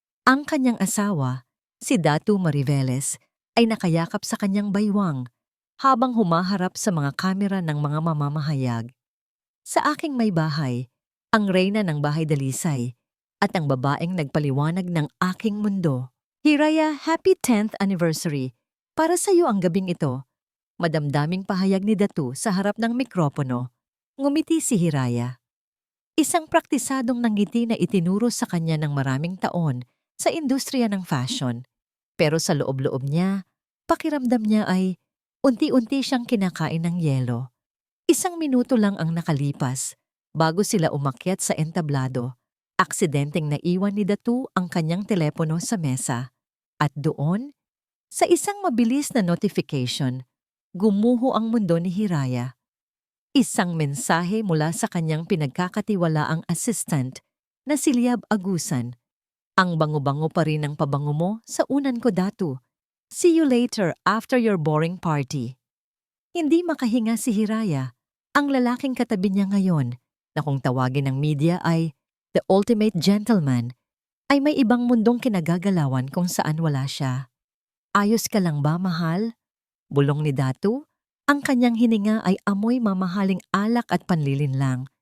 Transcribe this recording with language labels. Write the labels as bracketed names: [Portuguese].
[Filipino] Ang kanyang asawa, si Datu Mariveles, ay nakayakap sa kanyang baywang habang humaharap sa mga kamera ng mga mamamahayag. Sa aking may bahay, ang reyna ng bahay dalisay at ang babaeng nagpaliwanag ng aking mundo. [English] Hiraya, happy 10th anniversary. [Filipino] Para sa iyo ang gabing ito. Madamdaming pahayag ni Datu sa harap ng mikropono. Ngumiti si Hiraya. Isang praktisadong nanggiti na itinuro sa kanya ng maraming taon sa industriya ng fashion. Pero sa loob-loob niya, pakiramdam niya ay unti-unti siyang kinakain ng yelo. Isang minuto lang ang nakalipas bago sila umakyat sa entablado. Aksidenteng naiwan ni Datu ang kanyang telepono sa mesa. At doon, sa isang mabilis na notification, gumuho ang mundo ni Hiraya. Isang mensahe mula sa kanyang pinagkakatiwalaang assistant na si Liab Agusan. Ang bango-bango pa rin ang pabango mo sa unan ko, Datu. [English] See you later after your boring party. [Filipino] Hindi makahinga si Hiraya, ang lalaking katabi niya ngayon na kung tawagin ng media ay [English] the ultimate gentleman, [Filipino] ay may ibang mundong kinagagalawan kung saan wala siya. Ayos ka lang ba, mahal? Bulong ni Datu. Ang kanyang hininga ay amoy mamahaling alak at panlilinlang.